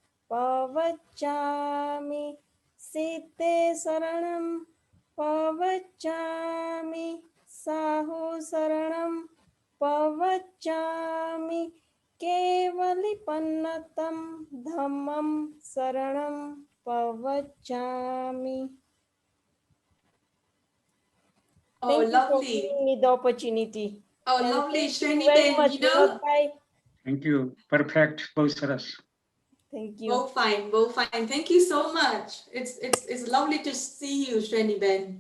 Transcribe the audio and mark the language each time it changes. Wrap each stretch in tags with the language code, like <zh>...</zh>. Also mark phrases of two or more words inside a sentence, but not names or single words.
<pra>Pavachami Site Saranam Pavachami Sahu Saranam Pavachami Kevali Pannatam Dhammam Saranam Pavachami.</pra> <en>Oh, Thank you for lovely. giving me the opportunity. Oh, And lovely. thank you Shreni very Ben, much, Vinod Bhai. Thank you. Perfect. Both saras. Thank you. both fine. Thank you so much. It's lovely to see you, Shreni Ben.</en>